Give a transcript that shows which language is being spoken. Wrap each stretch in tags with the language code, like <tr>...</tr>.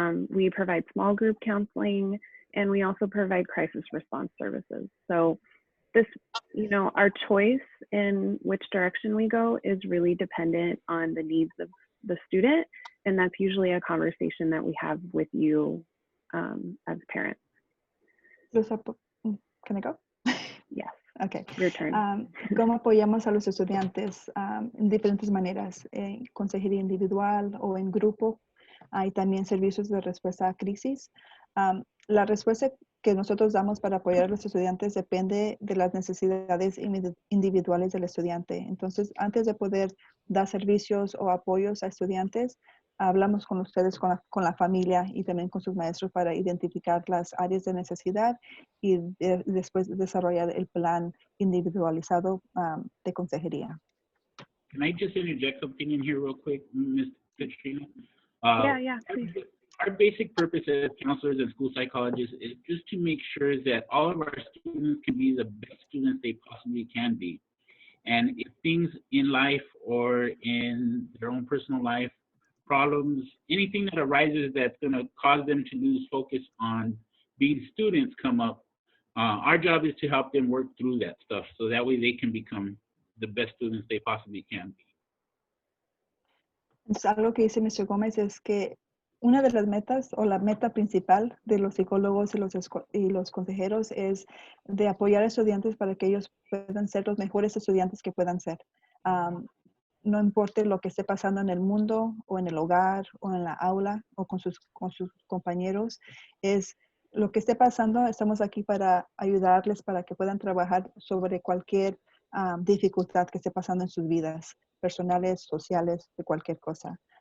<en>We provide small group counseling, and we also provide crisis response services. So this, you know, our choice in which direction we go is really dependent on the needs of the student. And that's usually a conversation that we have with you as parents. Can I go? Yes. Okay. Your turn.</en> <es>¿Cómo apoyamos a los estudiantes? En diferentes maneras, consejería individual o en grupo. Hay también servicios de respuesta a crisis. La respuesta que nosotros damos para apoyar a los estudiantes depende de las necesidades individuales del estudiante. Entonces, antes de poder dar servicios o apoyos a estudiantes, hablamos con ustedes, con la familia y también con sus maestros para identificar las áreas de necesidad y después desarrollar el plan individualizado de consejería.</es> <en>Can I just interject something in here real quick, Ms. Katrina? Yeah, please. Our basic purpose as counselors and school psychologists is just to make sure that all of our students can be the best students they possibly can be. And if things in life or in their own personal life, problems, anything that arises that's going to cause them to lose focus on being students come up, our job is to help them work through that stuff so that way they can become the best students they possibly can be.</en> <es>Entonces, algo que dice Mr. Gómez es que una de las metas o la meta principal de los psicólogos y los consejeros es de apoyar a estudiantes para que ellos puedan ser los mejores estudiantes que puedan ser. No importa lo que esté pasando en el mundo o en el hogar o en la aula o con sus compañeros, es lo que esté pasando, estamos aquí para ayudarles para que puedan trabajar sobre cualquier dificultad que esté pasando en sus vidas personales, sociales, de cualquier cosa.</es>